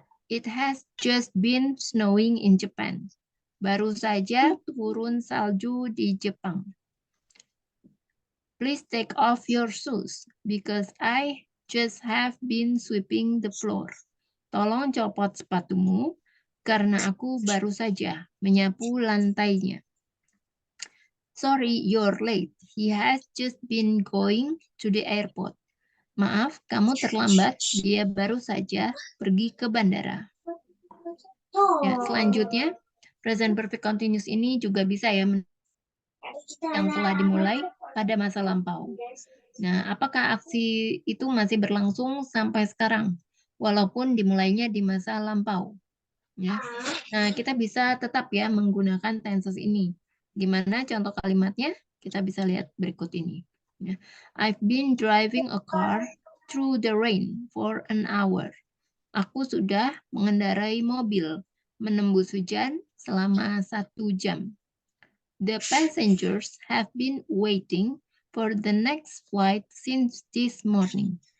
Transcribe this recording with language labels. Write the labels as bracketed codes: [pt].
[en] It has just been snowing in Japan. [id] Baru saja turun salju di Jepang. [en] Please take off your shoes because I just have been sweeping the floor. [id] Tolong copot sepatumu karena aku baru saja menyapu lantainya. [en] Sorry, you're late. He has just been going to the airport. [id] Maaf, kamu terlambat. Dia baru saja pergi ke bandara. Ya, selanjutnya, present perfect continuous ini juga bisa ya yang telah dimulai pada masa lampau. Nah, apakah aksi itu masih berlangsung sampai sekarang, walaupun dimulainya di masa lampau? Ya. Nah, kita bisa tetap ya menggunakan tenses ini. Gimana contoh kalimatnya? Kita bisa lihat berikut ini. Ya. [en] I've been driving a car through the rain for an hour. [id] Aku sudah mengendarai mobil menembus hujan selama 1 jam. [en] The passengers have been waiting for the next flight since this morning.